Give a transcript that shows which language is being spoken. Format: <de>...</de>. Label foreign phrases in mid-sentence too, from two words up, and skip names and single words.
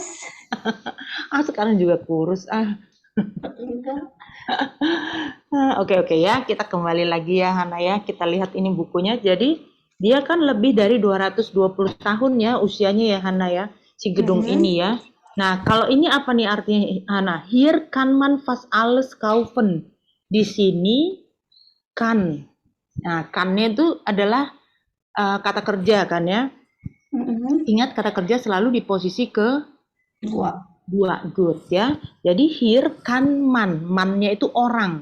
<id>Sekarang juga kurus, Oke ya, kita kembali lagi ya, Hana ya. Kita lihat ini bukunya. Jadi dia kan lebih dari 220 tahun ya usianya ya, Hana ya. Si gedung ini ya. Nah, kalau ini apa nih artinya, Hana?</id> <de>Hier kann man fast alles kaufen.</de> <id>Di sini kan. Nah, kannya itu adalah kata kerja kan ya. Ingat kata kerja selalu di posisi ke dua, good ya. Jadi</id> <de>here kan man.</de> <id>Man-nya itu orang.</id>